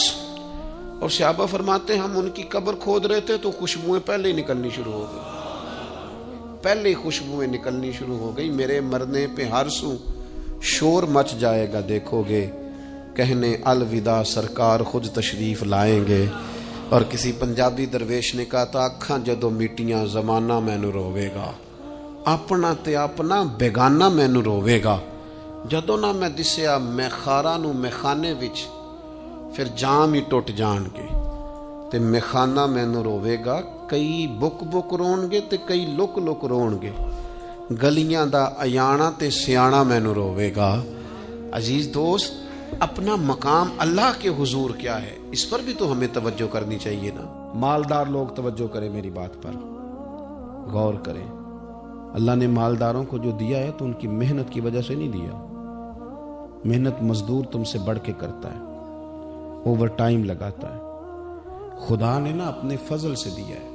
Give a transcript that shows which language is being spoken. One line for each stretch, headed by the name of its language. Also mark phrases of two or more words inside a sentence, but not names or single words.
Urdu: اور صحابہ فرماتے ہیں ہم ان کی قبر کھود رہے تھے تو خوشبوئیں پہلے ہی نکلنی شروع ہو گئی، پہلے خوشبوئیں نکلنی شروع ہو گئی. میرے مرنے پہ ہر سو شور مچ جائے گا، دیکھو گے کہنے الوداع سرکار خود تشریف لائیں گے. اور کسی پنجابی درویش نے کہا تھا
Punjabi: اکھاں جدوں میٹیاں زمانہ مینوں روے گا، اپنا تے اپنا بیگانہ مینوں روے گا، جدوں نہ میں دسیا میخاراں نوں میخانے وچ پھر جام ہی ٹوٹ جان گے تے میخانہ مینوں روے گا، کئی بک بک رون گے تے کئی لک لک رون گے، گلیاں دا ایانا تے سیانا مینوں روے گا۔
Urdu: عزیز دوست، اپنا مقام اللہ کے حضور کیا ہے، اس پر بھی تو ہمیں توجہ کرنی چاہیے نا۔ مالدار لوگ توجہ کریں میری بات پر، غور کریں۔ اللہ نے مالداروں کو جو دیا ہے تو ان کی محنت کی وجہ سے نہیں دیا، محنت مزدور تم سے بڑھ کے کرتا ہے، اوور ٹائم لگاتا ہے، خدا نے نا اپنے فضل سے دیا ہے۔